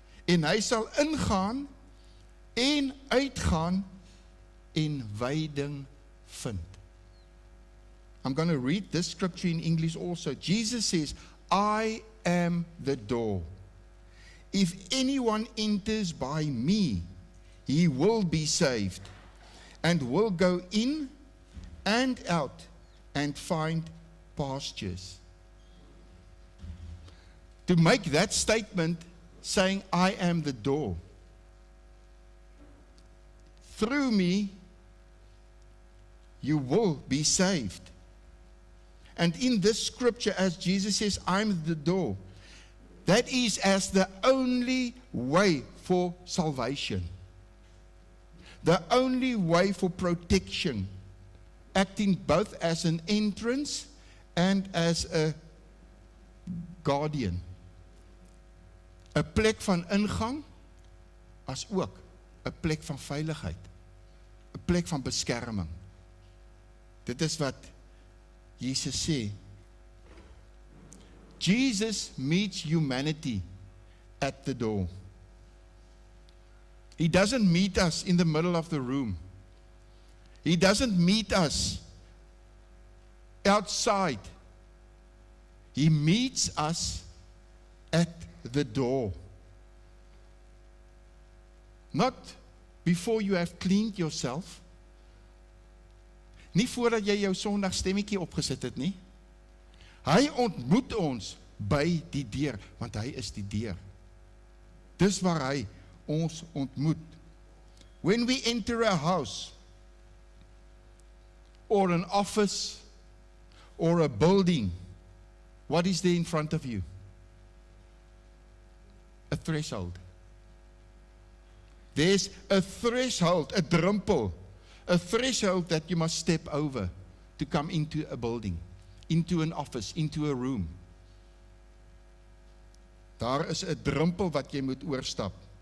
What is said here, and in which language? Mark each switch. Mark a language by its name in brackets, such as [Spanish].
[Afrikaans] En hy sal ingaan en uitgaan en veiding vind. [English] I'm going to read this scripture in English also. Jesus says, I am the door. If anyone enters by me, he will be saved and will go in and out and find pastures. To make that statement saying, I am the door. Through me, you will be saved. And in this scripture, as Jesus says, I'm the door, that is as the only way for salvation. The only way for protection. acting both as an entrance and as a guardian. [Afrikaans] 'n plek van ingang, as ook 'n plek van veiligheid, 'n plek van beskerming. Dit is wat Jesus sê. [English] Jesus meets humanity at the door. He doesn't meet us in the middle of the room. He doesn't meet us outside. He meets us at the door. Not before you have cleaned yourself. [Afrikaans] Nie voordat jy jou sondagstemmetjie opgesit het nie. Hy ontmoet ons by die deur, want hy is die deur. Dis waar hy ons ontmoet. [English] When we enter a house, or an office, or a building, what is there in front of you? A threshold. There's a threshold, a drempel, a threshold that you must step over to come into a building, into an office, into a room. [Afrikaans] Daar is 'n drempel wat jy moet oorstap.